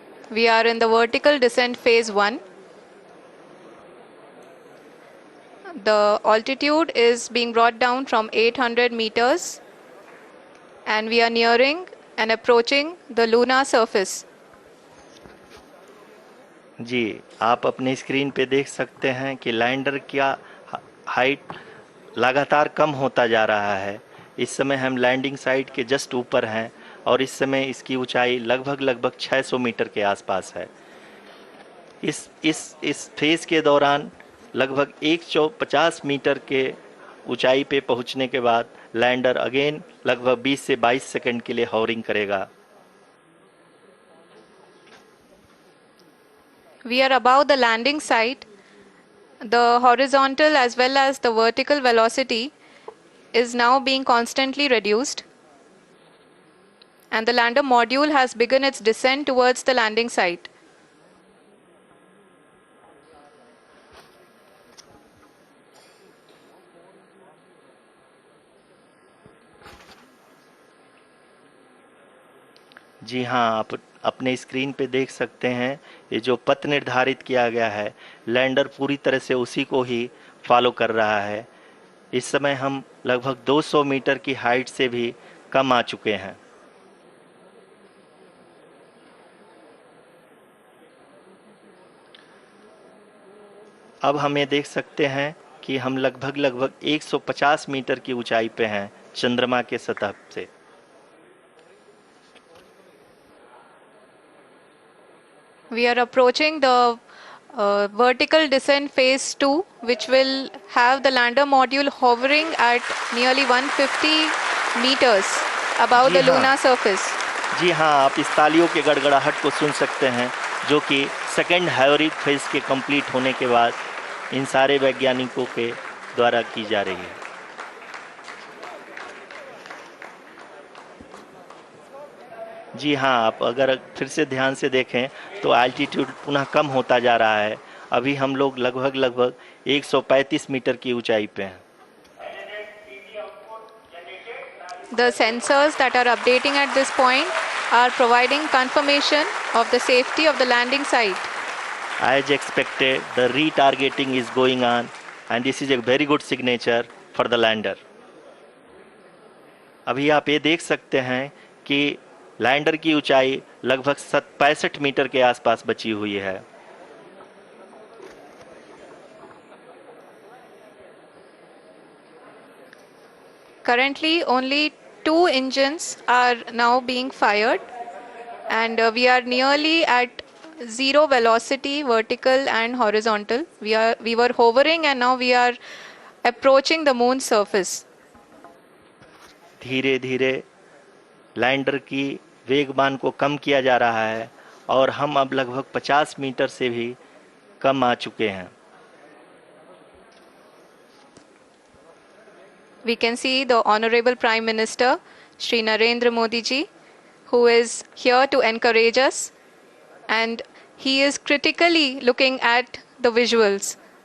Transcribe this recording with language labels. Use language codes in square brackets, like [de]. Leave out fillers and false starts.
[en] We are in the vertical descent phase 1. The altitude is being brought down from 800 meters and we are nearing and approaching the lunar surface. [hi] जी, आप अपने screen पे देख सकते हैं कि lander का height लगातार कम होता जा रहा है. इस समय हम लैंडिंग साइट के जस्ट ऊपर हैं और इस समय इसकी ऊंचाई लगभग 600 मीटर के आसपास है. इस फेज के दौरान लगभग 150 मीटर के ऊंचाई पे पहुंचने के बाद लैंडर अगेन लगभग 20 से 22 सेकंड के लिए हॉवरिंग करेगा. [en] We are above the landing site. The horizontal as well as the vertical velocity is now being constantly reduced, and the lander module has begun its descent towards the landing site. [hi] जी हाँ, आप अपने screen पे देख सकते हैं ये जो पथ निर्धारित किया गया है, लैंडर पूरी तरह से उसी को ही फॉलो कर रहा है. इस समय हम लगभग 200 मीटर की हाइट से भी कम आ चुके हैं. अब हमें देख सकते हैं कि हम लगभग 150 मीटर की ऊंचाई पे हैं चंद्रमा के सतह से. [en] We are approaching the vertical descent phase 2, which will have the lander module hovering at nearly 150 meters above the lunar surface. [hi] जी हाँ, आप इस तालियों के गड़गड़ाहट को सुन सकते हैं, जो कि सेकंड हाइवरिक फेज के कंप्लीट होने के बाद इन सारे वैज्ञानिकों के द्वारा की जा रही है. जी हाँ, आप अगर फिर से ध्यान से देखें तो एल्टीट्यूड पुनः कम होता जा रहा है. अभी हम लोग लगभग 135 मीटर की ऊंचाई पे हैं. [en] The sensors that are updating at this point are providing confirmation of the safety of the landing site. As expected, the retargeting is going on, and this is a very good signature for the lander. [hi] अभी आप ये देख सकते हैं कि lander की ऊंचाई लगभग 65 मीटर के आसपास बची हुई है. [en] Currently, only 2 engines are now being fired, and we are nearly at zero velocity, vertical and horizontal. We were hovering, and now we are approaching the moon's surface. [hi] धीरे धीरे लैंडर की वेगमान को कम किया जा रहा है और हम अब लगभग 50 मीटर से भी कम आ चुके हैं. [en] We can see the Honorable Prime Minister, Shri Narendra Modi ji, who is here to encourage us, and he is critically looking at the visuals.